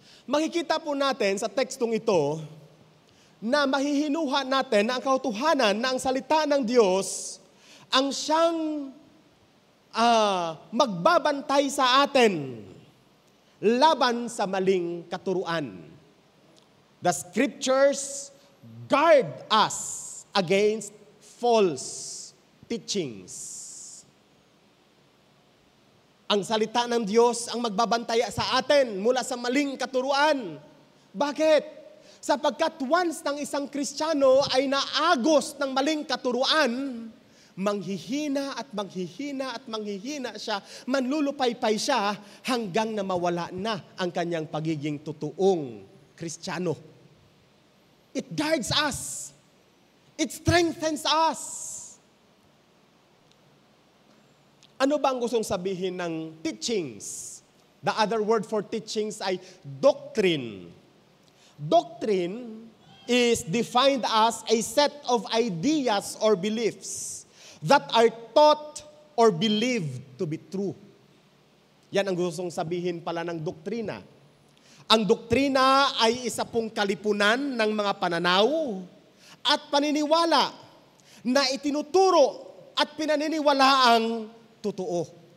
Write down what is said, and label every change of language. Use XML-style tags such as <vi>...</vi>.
<tl>Makikita po natin sa tekstong ito na mahihinuha natin na ang katotohanan na ang salita ng Diyos ang siyang magbabantay sa atin laban sa maling katuruan.</tl> <en>The Scriptures guard us against false teachings.</en> <tl>Ang salita ng Diyos ang magbabantaya sa atin mula sa maling katuruan. Bakit? Sapagkat once ng isang Kristiyano ay naagos ng maling katuruan, manghihina at manghihina at manghihina siya, manlulupaypay siya hanggang na mawala na ang kanyang pagiging totoong Kristiyano.</tl> <en>It guards us. It strengthens us.</en> <tl>Ano ba ang gustong sabihin ng teachings?</tl> <en>The other word for teachings ay doctrine. Doctrine is defined as a set of ideas or beliefs that are taught or believed to be true.</en> <tl>Yan ang gustong sabihin pala ng doktrina. Ang doktrina ay isa pong kalipunan ng mga pananaw at paniniwala na itinuturo at pinaniniwalaang totoo.</tl>